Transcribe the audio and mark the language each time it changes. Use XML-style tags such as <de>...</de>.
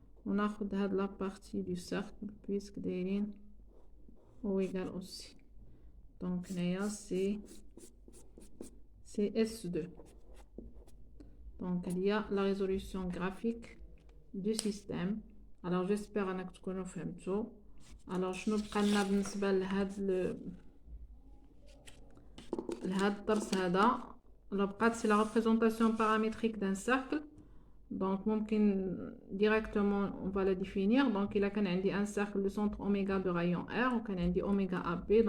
<ar>وناخد هاد</ar> <fr>la partie du cercle puisque</fr> <ar>دايرين</ar> <fr>ou égal aussi. Donc</fr> <ar>هنايا</ar> <fr>c'est S2. Donc il y a la résolution graphique du système. Alors j'espère</fr> <ar>انك تكونوا فهمتوا.</ar> <fr>Alors</fr> <ar>شنو بقى لنا بالنسبه لهاد الدرس هذا؟</ar> <fr>Alors</fr> <ar>بقات</ar> <fr>c'est la représentation paramétrique d'un cercle. Donc</fr> <ar>ممكن</ar> <fr>directement on va la définir. Donc il a</fr> <ar>كان عندي</ar> <fr>un cercle de centre oméga de rayon R</fr> <ar>وكان عندي</ar> <fr>oméga AB.</fr>